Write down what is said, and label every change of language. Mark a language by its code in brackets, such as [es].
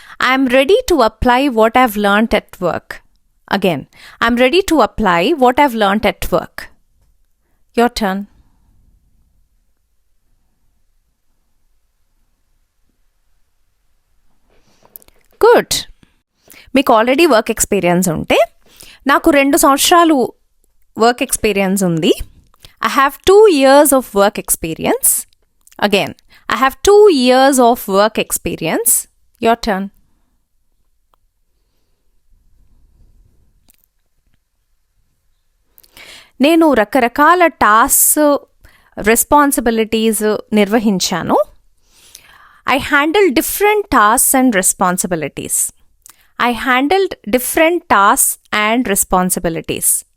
[en] I'm ready to apply what I've learned at work. Again, I'm ready to apply what I've learned at work. Your turn. [te] Good. మీకు already work experience ఉంటే, నాకు 2 సంవత్సరాలు work experience ఉంది. [en] I have 2 years of work experience. Again, I have 2 years of work experience. Your turn. [te] నేను రకరకాల tasks, responsibilities నిర్వహించాను. [en] I handled different tasks and responsibilities. I handled different tasks and responsibilities.